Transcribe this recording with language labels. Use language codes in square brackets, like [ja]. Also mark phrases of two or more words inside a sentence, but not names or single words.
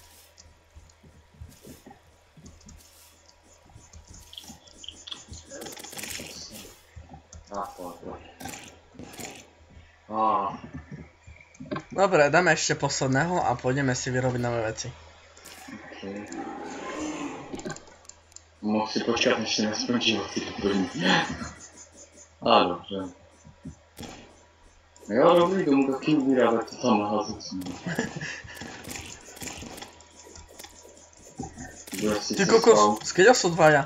[sk] Dobre, dáme ešte posledného a pôjdeme si vyrobiť nové veci. [en] Okay. [cs] Mohl si počkat, než si neskončí ty první. Ale dobře. Jo, dobrý, tomu taky ubírá, tak to tam naházet. [sk] Ty kokos, skeďa sú dvaja.